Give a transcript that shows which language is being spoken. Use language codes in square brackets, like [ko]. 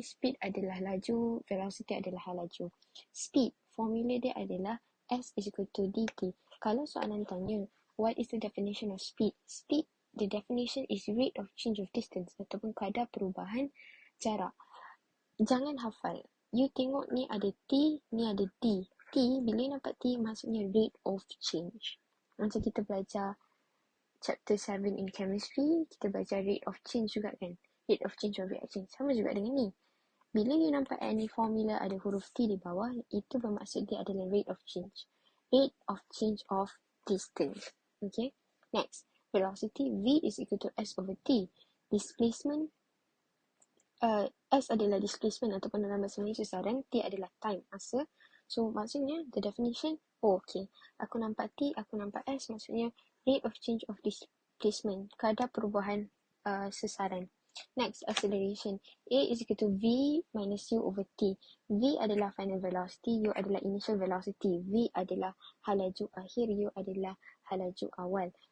[ms] Speed adalah laju, velocity adalah hal laju. Speed, formula dia adalah [en] S is equal to dt. [ms] Kalau soalan tanya, [en] what is the definition of speed? Speed, the definition is rate of change of distance [ms] ataupun kadar perubahan jarak. Jangan hafal. You tengok ni ada T, ni ada D. T, bila nampak T maksudnya rate of change. Macam kita belajar chapter 7 in chemistry, kita belajar rate of change juga kan. [en] Rate of change of reaction. [ms] Sama juga dengan ni. Bila you nampak any formula ada huruf T di bawah, itu bermaksud dia adalah rate of change. [en] Rate of change of distance. Okay. Next, velocity V is equal to S over T. [ms] Displacement, S adalah displacement ataupun dalam bahasa Melayu sesaran, T adalah time, masa. So maksudnya the definition, okay, aku nampak T, aku nampak S, maksudnya [en] rate of change of displacement, [ms] kadar perubahan sesaran. [en] Next, acceleration. A is equal to V minus U over T. [ms] V adalah final velocity, U adalah initial velocity. V adalah hal laju akhir, U adalah hal laju awal.